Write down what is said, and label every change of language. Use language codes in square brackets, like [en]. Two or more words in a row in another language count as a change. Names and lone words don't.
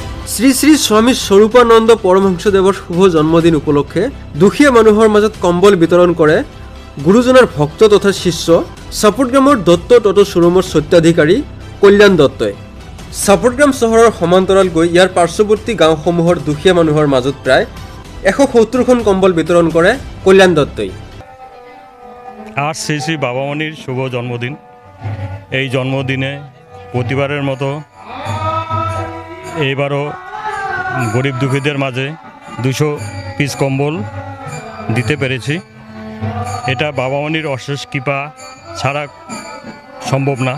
[as] শ্ৰী শ্ৰী স্বামী স্বৰূপানন্দ পৰমহংসদেৱৰ শুভ জন্মদিন উপলক্ষে দুখীয়া মানুহৰ মাজত কম্বল বিতৰণ কৰে গুৰুজনাৰ ভক্ত তথা শিষ্য চাপটগ্ৰামৰ দত্ত টটো শ্বৰুমৰ স্বত্বাধিকাৰী কল্যাণ দত্তই। চাপটগ্ৰাম চহৰৰ সমান্তৰাল গৈ ইয়াৰ পাৰ্শ্বৱৰ্তী গাঁওসমূহৰ দুখীয়া মানুহৰ মাজত প্ৰায় 170খন কম্বল বিতৰণ কৰে কল্যাণ দত্তই। [bn] আজ শ্রী শ্রী বাবামণির শুভ জন্মদিন। এই জন্মদিনে প্রতিবারের মতো এইবারও গরিব দুঃখীদের মাঝে 200 পিস কম্বল দিতে পেরেছি। এটা বাবামণির অশেষ কৃপা ছাড়া সম্ভব না।